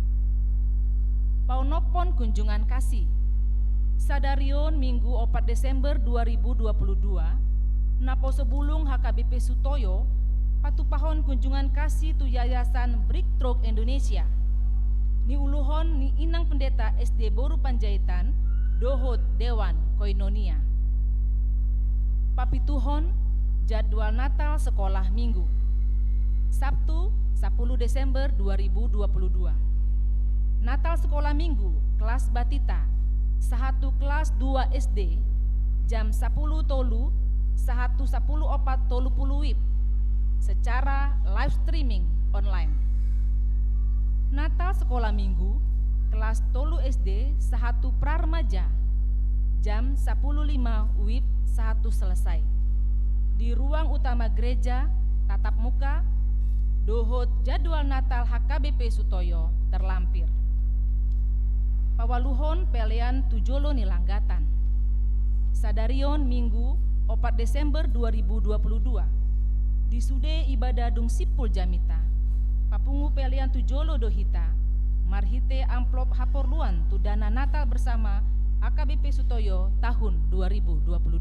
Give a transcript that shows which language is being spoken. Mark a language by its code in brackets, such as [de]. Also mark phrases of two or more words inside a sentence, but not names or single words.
[bbc] Paunopon [id] kunjungan kasih. [bbc] Sadarion Minggu 4 Desember 2022, napo sebulung HKBP Sutoyo, patupahon [id] kunjungan kasih [bbc] tu Yayasan Breakthrough Indonesia. Ni uluhon ni inang pendeta SD Boru Panjaitan, Dohot Dewan Koinonia. Papituhon jadwal Natal sekolah Minggu. [id] Sabtu 10 Desember 2022. Natal sekolah Minggu kelas Batita, [bbc] sahatu [id] kelas 2 SD, [bbc] jam 10 tolu, sahatu 10 opat tolu puluh wib, [id] secara live streaming online. Natal sekolah Minggu kelas tolu SD, sahatu prarmaja, jam 10.05 wib, sahatu selesai. Di ruang utama gereja, tatap muka, dohot jadwal Natal HKBP Sutoyo terlampir. [bbc] Pawaluhon pelian tujolo nilanggatan. Sadarion Minggu 4 Desember 2022 di Sude Ibadah Dung Sipul Jamita, papungu pelian tujolo dohita, marhite amplop haporluan tu [id] dana Natal bersama [bbc] HKBP Sutoyo tahun 2022.